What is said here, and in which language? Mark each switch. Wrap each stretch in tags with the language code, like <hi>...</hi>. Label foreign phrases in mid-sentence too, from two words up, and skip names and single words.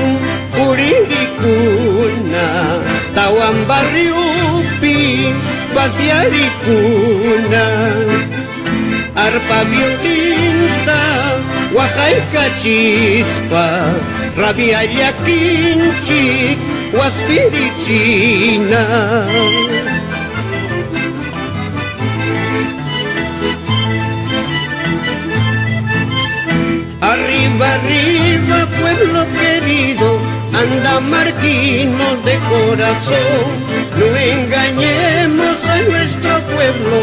<qu>puririkuna tawan barriupi pasyarikuna arpa violinta waqaykachispa rabiallakinchik waspirichina.</qu> <es>Arriba, arriba, pueblo querido, andamarquinos de corazón, no engañemos a nuestro pueblo.</es>